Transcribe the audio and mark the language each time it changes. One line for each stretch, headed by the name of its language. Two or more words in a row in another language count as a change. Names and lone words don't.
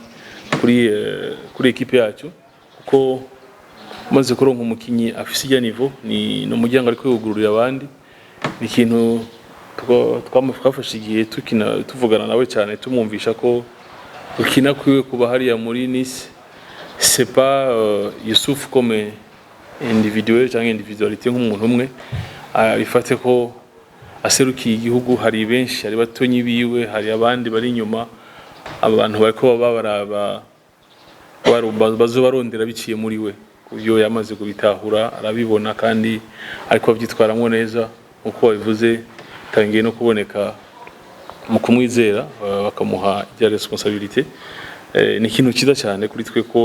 Rundi: equipe yacu kuko maze kuronka umukinyi afise ijya niveau ni no mujyanga ariko yugururira abandi ni ikintu twafashe igihe tuvugana nawe cyane tumwumvisha ko ukina kwiwe kuba hariya muri Nice
French: c'est pas Yusuf comme individuel
Rundi: cyangwa individualité nk'umuntu umwe bifate ko aserukiye igihugu hari benshi hari batonyi biwe hari abandi bari inyuma abantu bariko bazobarondera biciye muri we kubyo yamaze kubitahura arabibona kandi ariko abyitwaramwo neza uko babivuze tangiye no kuboneka mu kumwizera bakamuha ya responsabilité ni ikintu kiza cyane kuri twe ko